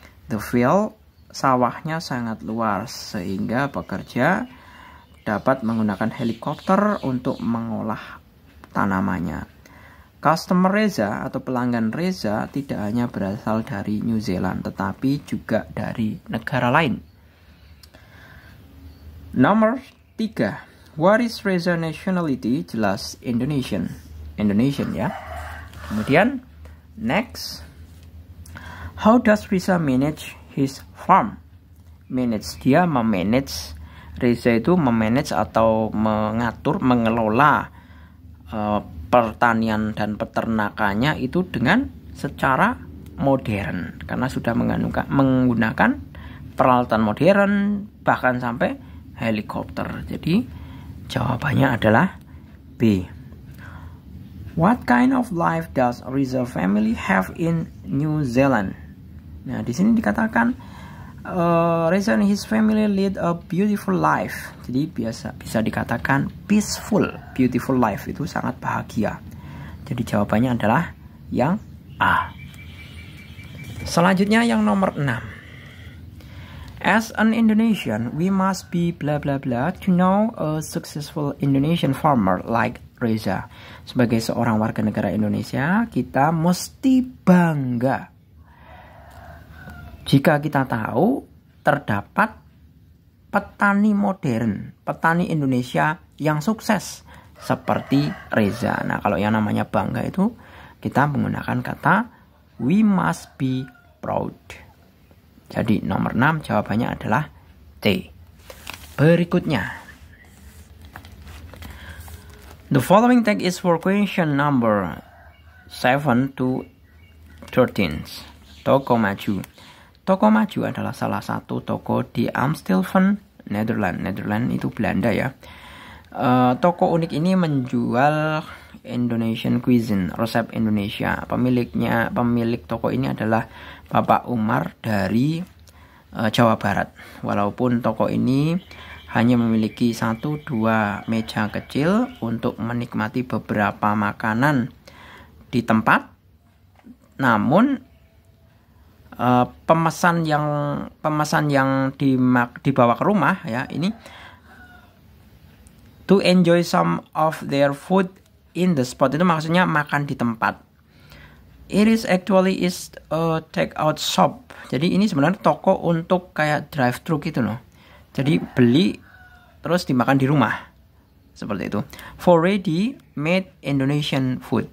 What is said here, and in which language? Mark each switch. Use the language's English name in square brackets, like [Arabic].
[English] The field, [Indonesian] sawahnya sangat luas sehingga pekerja dapat menggunakan helikopter untuk mengolah tanamannya. Customer Reza atau pelanggan Reza tidak hanya berasal dari New Zealand tetapi juga dari negara lain. Nomor 3. [English] What is Reza nationality? [Indonesian] Jelas Indonesian ya. [English] Kemudian next, how does Reza manage his farm? [Indonesian] Dia memanage. Reza itu memanage atau mengatur, mengelola pertanian dan peternakannya itu dengan secara modern karena sudah menggunakan peralatan modern bahkan sampai helikopter. Jadi jawabannya adalah B. [English] What kind of life does Reza family have in New Zealand? [Indonesian] Nah, di sini dikatakan [English] Reza and his family lead a beautiful life. [Indonesian] Jadi bisa dikatakan peaceful, beautiful life itu sangat bahagia. Jadi jawabannya adalah yang A. Selanjutnya yang nomor 6. [English] As an Indonesian, we must be blah blah blah to know a successful Indonesian farmer like Reza. [Indonesian] Sebagai seorang warga negara Indonesia, kita mesti bangga jika kita tahu terdapat petani modern, petani Indonesia yang sukses seperti Reza. Nah, kalau yang namanya bangga itu kita menggunakan kata [English] we must be proud. [Indonesian] Jadi nomor 6 jawabannya adalah T. Berikutnya. [English] The following text is for question number 7 to 13. [Indonesian] Toko Maju. Toko Maju adalah salah satu toko di Amstelveen, Netherlands. Netherlands itu Belanda ya. Toko unik ini menjual Indonesian cuisine, resep Indonesia. Pemilik toko ini adalah Bapak Umar dari Jawa Barat. Walaupun toko ini hanya memiliki 1-2 meja kecil untuk menikmati beberapa makanan di tempat, namun pemesan yang dibawa ke rumah ya ini [English] to enjoy some of their food in the spot, [Indonesian] itu maksudnya makan di tempat. [English] It is actually a take out shop. [Indonesian] Jadi ini sebenarnya toko untuk kayak drive thru gitu loh. Jadi beli terus dimakan di rumah. Seperti itu. [English] For ready made Indonesian food.